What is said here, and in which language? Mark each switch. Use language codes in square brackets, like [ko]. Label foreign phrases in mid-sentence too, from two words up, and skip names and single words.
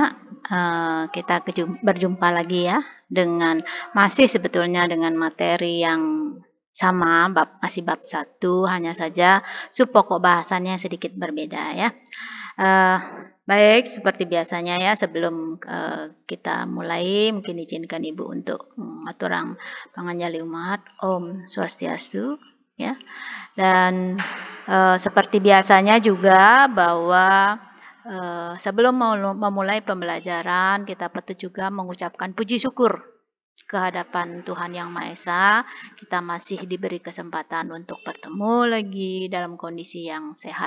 [id] Kita berjumpa lagi ya dengan masih sebetulnya dengan materi yang sama, masih bab 1, hanya saja pokok bahasannya sedikit berbeda ya. Baik, seperti biasanya ya, sebelum kita mulai, mungkin izinkan Ibu untuk [ban] aturang panganjali umat. Om Swastiastu [id] ya. Dan seperti biasanya juga bahwa sebelum memulai pembelajaran, kita patut juga mengucapkan puji syukur kehadapan Tuhan Yang Maha Esa. Kita masih diberi kesempatan untuk bertemu lagi dalam kondisi yang sehat.